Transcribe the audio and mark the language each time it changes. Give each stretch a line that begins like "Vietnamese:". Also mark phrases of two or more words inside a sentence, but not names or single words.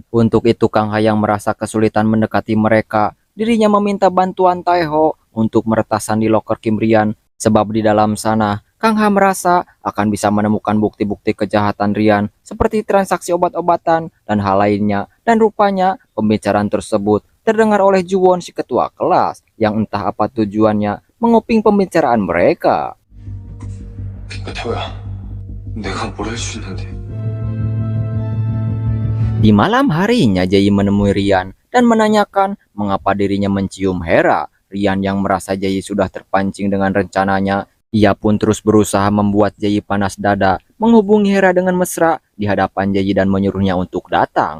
Indonesian: Untuk itu Kang Ha yang merasa kesulitan mendekati mereka, dirinya meminta bantuan Taeho untuk meretasan di loker Kim Rian, sebab di dalam sana Kang Ha merasa akan bisa menemukan bukti-bukti kejahatan Rian seperti transaksi obat-obatan dan hal lainnya, dan rupanya pembicaraan tersebut terdengar oleh Juwon si ketua kelas yang entah apa tujuannya menguping pembicaraan mereka.
Korean: 그러니까 태호야, 내가 뭘 할 수 있는데?
Indonesian: Di malam harinya Jae menemui Rian dan menanyakan mengapa dirinya mencium Hera. Rian yang merasa Jae sudah terpancing dengan rencananya, ia pun terus berusaha membuat Jae panas dada, menghubungi Hera dengan mesra di hadapan Jae dan menyuruhnya untuk datang.